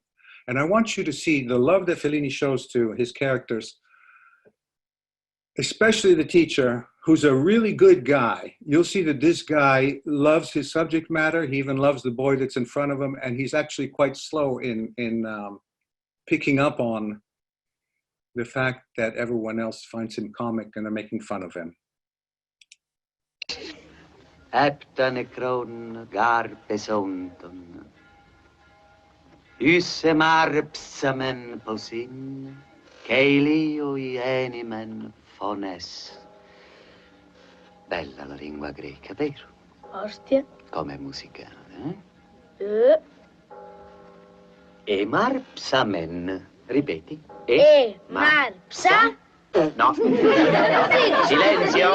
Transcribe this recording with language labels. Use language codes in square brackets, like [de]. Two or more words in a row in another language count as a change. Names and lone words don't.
[en] And I want you to see the love that Fellini shows to his characters, especially the teacher, who's a really good guy. You'll see that this guy loves his subject matter. He even loves the boy that's in front of him. And he's actually quite slow in picking up on the fact that everyone else finds him comic and are making fun of him. Eptanekron garpesonton. Usemar psamen posin. Keilio ienimen fones. [it] Bella la lingua greca, vero? Ostia. Come musicale, eh? Emar psamen. Ripeti. Mar psa. No. Silenzio.